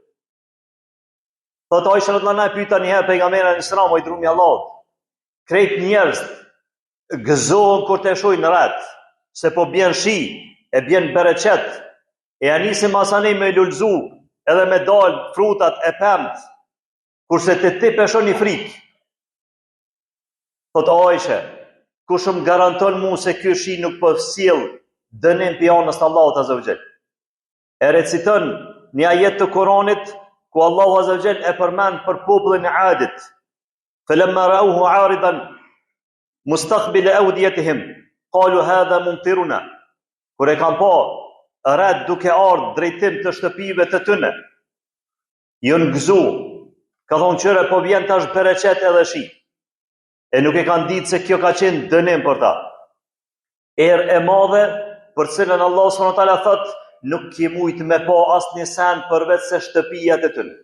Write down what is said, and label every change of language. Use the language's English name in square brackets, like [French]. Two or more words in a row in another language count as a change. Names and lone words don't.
[Albanian] Thot Aisha [Arabic] رضي الله عنها [Albanian] pyeta një herë pejgamberin [Arabic] عليه السلام, [Albanian] o i dërguari i Allahut, krejt njerëz gëzohen kur të shohin rreth, se po bjen shi, e bjen bereqet, e anisim masani me lulzu, edhe me dal frutat e pemt, kurse të ti peshon një frikë. Thot Aisha, kush më garanton mu se ky shi nuk po sjell dënim për anës të Allahut [Arabic] عز وجل? [Albanian] E reciton një ajet të Kuranit ku Allahu [Arabic] عز وجل [Albanian] e përmend për popullin e Adit. [Arabic] فلما رأوه عارضا مستقبل أوديتهم قالوا هذا ممطرنا. [Albanian] Kur e kanë pa rreth duke ardhur drejtim të shtëpive të tyre, janë gëzu, ka thonë qëre po vjen tash bereqet edhe shi. E nuk e kanë ditë se kjo ka qenë dënim për ta. Erë e madhe për cilën Allah [Arabic] سبحانه وتعالى [Albanian] thot, nuk ki mujt me pa asnjë sen përveç se shtëpijat e tyre.